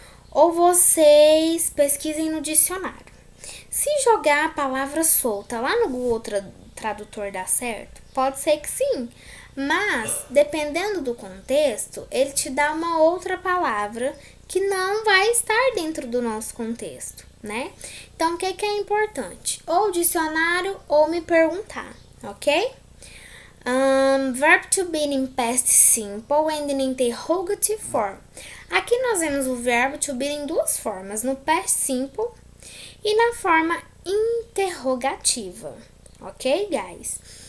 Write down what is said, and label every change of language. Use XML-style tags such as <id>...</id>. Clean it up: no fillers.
<pt>Ou vocês pesquisem no dicionário. Se jogar a palavra solta lá no Google Tradutor dá certo? Pode ser que sim. Mas, dependendo do contexto, ele te dá uma outra palavra que não vai estar dentro do nosso contexto, né? Então, o que é importante? Ou dicionário ou me perguntar, ok?</pt> <en>Verb to be in past simple and in interrogative form.</en> <pt>Aqui nós vemos o verbo to be em duas formas, no past simple e na forma interrogativa, ok, guys?</pt>